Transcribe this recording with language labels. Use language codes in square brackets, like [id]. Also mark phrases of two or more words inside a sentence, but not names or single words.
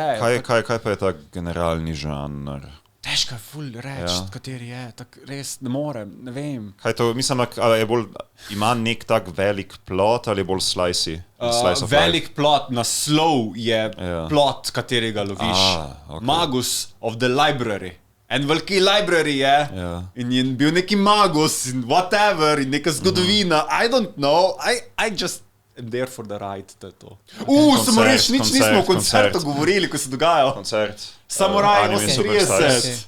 [sl] Kaj pa je ta generalni žanr? Težko je ful reči, Ja. kateri je, tako res ne morem, ne vem. Kaj to, mislim, ali je bolj, ima nek tak velik plot ali je bolj [en] slice of [sl] Velik plot, naslov je Ja. plot, katerega loviš. Okay. Magus of the Library. En veliki library je Ja. in je bil neki magus in whatever in neka zgodovina. [en] I don't know, I just am there for the ride, [sl] to je to. Samo reč, nič nismo o koncertu koncert. govorili, ko se dogajalo. Koncert. Samuraj Anime 38. Superstars.